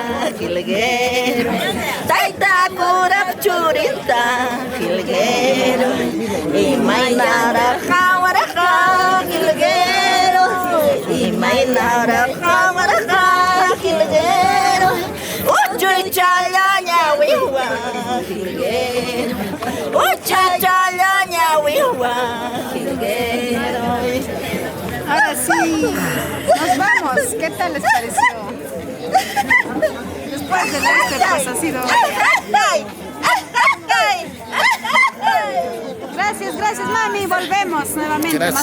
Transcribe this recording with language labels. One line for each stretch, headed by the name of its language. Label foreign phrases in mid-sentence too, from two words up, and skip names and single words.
Quechua: taita kurap churinta imaynara jawaraja imaynara jawaraja uchuy chalaña wiwa uchuy chalaña wiwa.
Spanish: Ahora sí, nos vamos. ¿Qué tal les pareció? Después de este pues ha sido... Gracias, gracias mami. Volvemos nuevamente, más